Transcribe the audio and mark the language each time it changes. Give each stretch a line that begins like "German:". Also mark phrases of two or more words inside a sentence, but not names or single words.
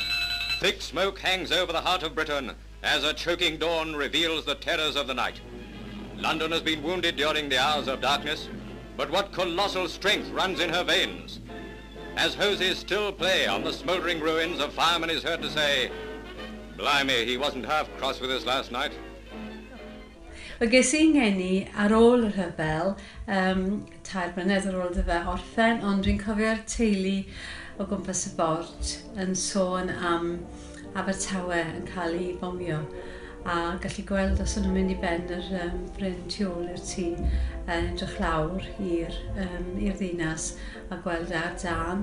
English: Thick smoke hangs over the heart of Britain as a choking dawn reveals the terrors of the night. London has been wounded during the hours of darkness, but what colossal strength runs in her veins? As hoses still play on the smouldering ruins, a fireman is heard to say, blimey, he wasn't half cross with us last night.
Welsh: Wel, ges i'n ngeni ar ôl y rhyfel, tair blynedd ar ôl dy fe orffen, ond dwi'n cofio'r teulu o gwmpas y bort yn sôn am Abertawe yn cael ei bomio. A gallu gweld os nhw'n mynd i ben yr bryn tu ôl i'r tŷ yn edrych lawr i'r ddinas a gweld ar dân.